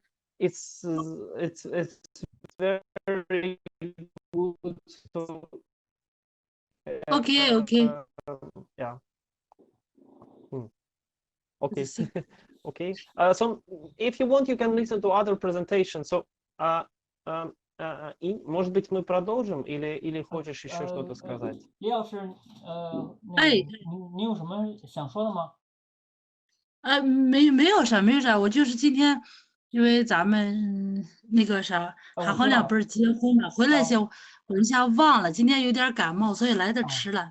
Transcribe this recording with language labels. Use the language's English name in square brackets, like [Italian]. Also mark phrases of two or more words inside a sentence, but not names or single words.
[English] It's very good. So, okay. Yeah. Okay. Okay. So if you want, you can listen to other presentations. So, [Russian] может быть, мы продолжим, или хочешь еще что-то сказать? [Chinese] 李老师，你有什么想说的吗？没有啥，我就是今天，因为咱们那个啥，韩红俩不是结婚嘛，回来先我一下忘了，今天有点感冒，所以来的迟了。